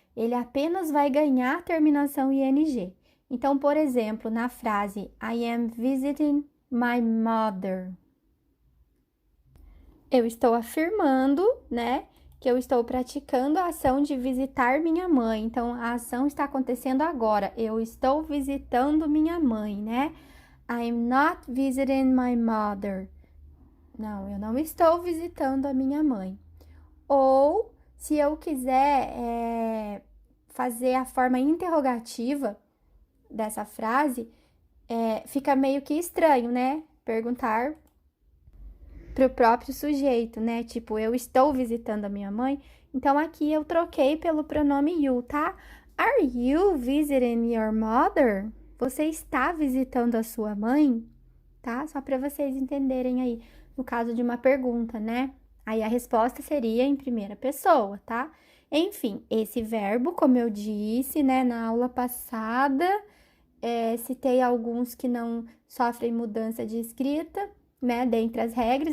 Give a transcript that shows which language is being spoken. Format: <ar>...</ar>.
<pt>Ele apenas vai ganhar terminação ing. Então, por exemplo, na frase</pt> <en>I am visiting my mother,</en> <pt>eu estou afirmando, né, que eu estou praticando a ação de visitar minha mãe. Então, a ação está acontecendo agora. Eu estou visitando minha mãe, né?</pt> <en>I'm not visiting my mother.</en> <pt>Não, eu não estou visitando a minha mãe. Ou, se eu quiser fazer a forma interrogativa dessa frase, fica meio que estranho, né? Perguntar para o próprio sujeito, né? Tipo, eu estou visitando a minha mãe. Então, aqui eu troquei pelo pronome you, tá?</pt> <en>Are you visiting your mother?</en> <pt>Você está visitando a sua mãe? Tá? Só para vocês entenderem aí, no caso de uma pergunta, né? Aí a resposta seria em primeira pessoa, tá? Enfim, esse verbo, como eu disse, né, na aula passada, citei alguns que não sofrem mudança de escrita, né, dentre as regras.</pt>